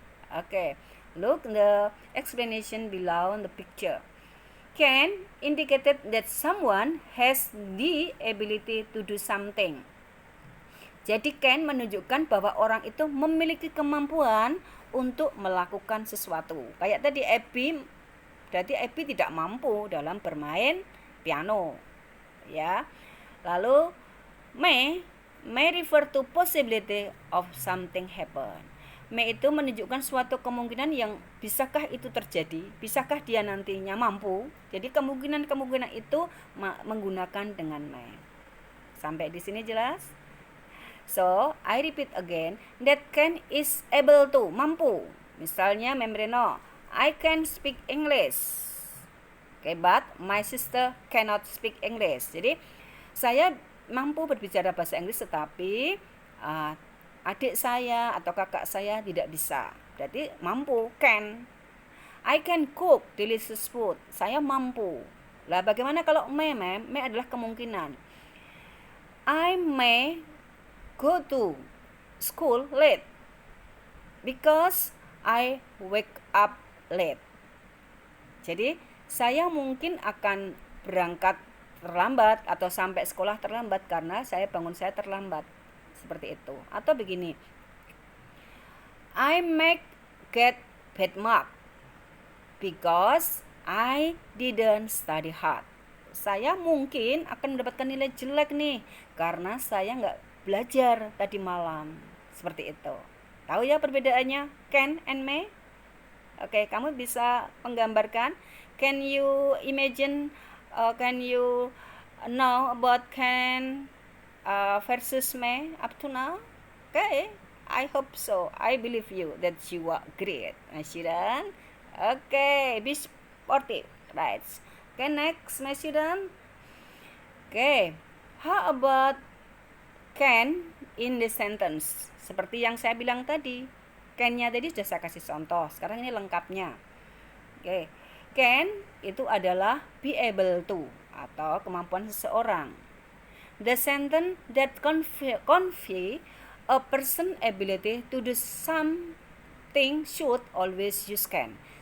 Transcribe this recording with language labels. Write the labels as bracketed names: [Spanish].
[English] Oke, look the explanation below in the picture. Can indicated that someone has the ability to do something. [Indonesian] Jadi can menunjukkan bahwa orang itu memiliki kemampuan untuk melakukan sesuatu. Kayak tadi Abby, berarti Abby tidak mampu dalam bermain piano. Ya. [English] Lalu may refer to possibility of something happen. [Indonesian] May itu menunjukkan suatu kemungkinan yang bisakah itu terjadi, bisakah dia nantinya mampu. Jadi kemungkinan itu menggunakan dengan may. Sampai di sini jelas? [English] So, I repeat again, that can is able to, mampu. Misalnya Membreno, I can speak English. Okay, but my sister cannot speak English. [Indonesian] Jadi, saya mampu berbicara bahasa Inggris tetapi adik saya atau kakak saya tidak bisa. Berarti mampu, can. [English] I can cook delicious food. [Indonesian] Saya mampu. Lah bagaimana kalau may? May adalah kemungkinan. [English] I may go to school late because I wake up late. [Indonesian] Jadi saya mungkin akan berangkat terlambat atau sampai sekolah terlambat karena saya terlambat. Seperti itu. Atau begini, [English] I may get bad mark because I didn't study hard. [Indonesian] Saya mungkin akan mendapatkan nilai jelek nih karena saya nggak belajar tadi malam. Seperti itu. Tahu ya perbedaannya can and may? Oke, kamu bisa menggambarkan. [English] Can you imagine, can you know about can versus may up to now? Okay, I hope so. I believe you that you are great, my student. Okay, be sportive, right? Okay, next, my student. Okay, how about can in the sentence? [Indonesian] Seperti yang saya bilang tadi, can-nya tadi sudah saya kasih contoh. Sekarang ini lengkapnya. Oke, can itu adalah [English] be able to [Indonesian] atau kemampuan seseorang. [English] The sentence that convey a person ability to do something should always use can.